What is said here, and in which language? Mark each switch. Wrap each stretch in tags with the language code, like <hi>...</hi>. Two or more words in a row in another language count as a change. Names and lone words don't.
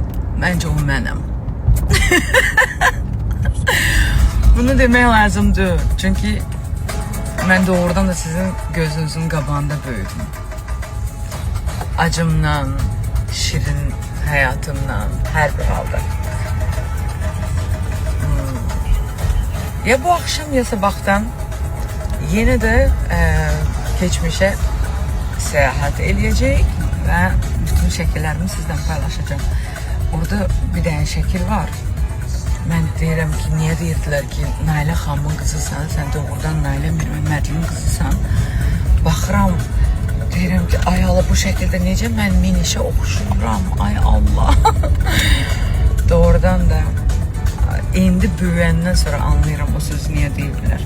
<az>Məncə o mənəm. Bunu demək lazımdır. Çünki mən doğrudan da sizin gözünüzün qabağında böyüdüm. Acımdan, şirin həyatımdan, hər bir halda.</az> <tr>Ya bu akşam ya sabahtan yine de geçmişe seyahat edecek ve bütün şekillerimi sizden paylaşacağım. Orada bir tane şekil var.</tr> <az>Ben deyirəm ki, niye deyirdiler ki, Nailə xanımın kızısan, sen doğrudan Nailə Məhəmmədlinin kızısan. Baxıram, deyirəm ki, ay Allah bu şekilde necə mən minişə oxşuyuram, ay Allah. Doğrudan da indi büyüyəndən sonra anlayıram o sözü niye deyirlər.</az>